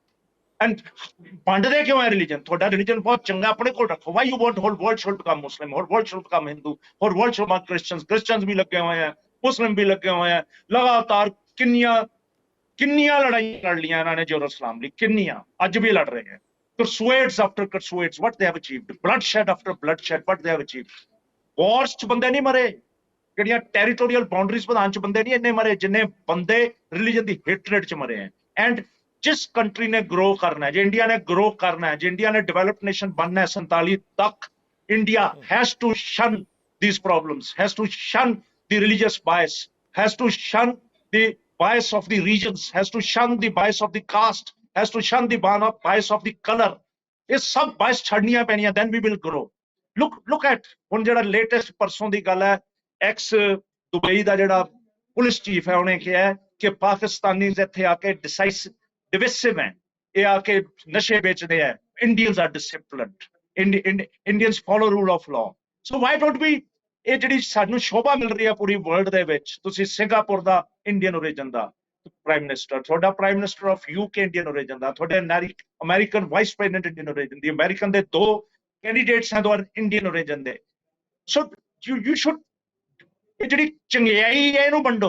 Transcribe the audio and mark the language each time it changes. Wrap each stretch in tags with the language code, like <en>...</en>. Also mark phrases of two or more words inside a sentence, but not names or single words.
<pa>ਐਂਡ ਵੰਡਦੇ ਕਿਉਂ ਹੈ ਰਿਲੀਜਨ? ਤੁਹਾਡਾ ਰਿਲੀਜਨ ਬਹੁਤ ਚੰਗਾ, ਆਪਣੇ ਕੋਲ ਰੱਖੋ।</pa> <en>why you want whole world should become Muslim, whole world should become Hindu, whole world should become Christians.</en> <pa>ਕ੍ਰਿਸਚੀਅਨਸ ਵੀ ਲੱਗੇ ਹੋਏ ਆ, ਮੁਸਲਿਮ ਵੀ ਲੱਗੇ ਹੋਏ ਆ। ਲਗਾਤਾਰ ਕਿੰਨੀਆਂ ਲੜਾਈਆਂ ਲੜ ਲੀਆਂ ਇਹਨਾਂ ਨੇ ਜੇਰੂਸਲਮ ਲਈ, ਕਿੰਨੀਆਂ ਅੱਜ ਵੀ ਲੜ ਰਹੇ ਹੈ।</pa> <en>crusades after crusades, what they have achieved, bloodshed after bloodshed, what they have achieved.</en> <pa>wars 'ਚ ਬੰਦੇ ਨਹੀਂ ਮਰੇ, ਜਿਹੜੀਆਂ</pa> <en>territorial boundaries</en> <pa>ਵਧਾਉਣ 'ਚ ਬੰਦੇ ਨਹੀਂ ਇੰਨੇ ਮਰੇ ਜਿੰਨੇ ਬੰਦੇ ਰਿਲੀਜਨ ਦੀ ਹੇਟਰੇਡ 'ਚ ਮਰੇ ਹੈ। ਐਂਡ ਜਿਸ ਕੰਟਰੀ ਨੇ ਗਰੋ ਕਰਨਾ ਹੈ, ਜੇ ਇੰਡੀਆ ਨੇ ਗਰੋ ਕਰਨਾ ਹੈ, ਜੇ ਇੰਡੀਆ ਨੇ ਡਿਵੈਲਪਡ ਨੇਸ਼ਨ ਬਣਨਾ ਹੈ 47 ਤੱਕ,</pa> <en>India has to shun these problems, has to shun the religious bias, has to shun the bias of the regions, has to shun the bias of the caste, has to shun the bias of the color.</en> <pa>ਇਹ ਸਭ bias ਛੱਡਣੀਆਂ ਪੈਣੀਆਂ,</pa> <en>then we will grow. Look at</en> <pa>ਹੁਣ ਜਿਹੜਾ ਲੇਟੈਸਟ ਪਰਸੋਂ ਦੀ ਗੱਲ ਹੈ, ਐਕਸ ਦੁਬਈ ਦਾ ਜਿਹੜਾ ਪੁਲਿਸ ਚੀਫ ਹੈ, ਉਹਨੇ ਕਿਹਾ ਕਿ ਪਾਕਿਸਤਾਨੀ ਇੱਥੇ ਆ ਕੇ ਡਿਵਿਸਿਵ ਹੈ, ਇਹ ਆ ਕੇ ਨਸ਼ੇ ਵੇਚਦੇ ਹੈ।</pa> <en>Indians are disciplined, Indians follow rule of law. So why don't we,</en> <pa>ਇਹ ਜਿਹੜੀ ਸਾਨੂੰ ਸ਼ੋਭਾ ਮਿਲ ਰਹੀ ਹੈ ਪੂਰੀ ਵਰਲਡ ਦੇ ਵਿੱਚ, ਤੁਸੀਂ ਸਿੰਗਾਪੁਰ ਦਾ</pa> <en>Indian origin</en> <pa>ਦਾ</pa> <en>prime minister,</en> <pa>ਤੁਹਾਡਾ</pa> <en>prime minister of UK Indian origin</en> <pa>ਦਾ, ਤੁਹਾਡੇ</pa> <en>American vice president Indian origin</en> <pa>ਦੀ, ਅਮਰੀਕਨ ਦੇ 2 ਕੈਂਡੀਡੇਟਸ ਹਨ ਦੋਰ</pa> <en>Indian origin</en> <pa>ਦੇ।</pa> <en>so you should,</en> <pa>ਇਹ ਜਿਹੜੀ ਚੰਗਿਆਈ ਹੈ ਇਹਨੂੰ ਵੰਡੋ।</pa>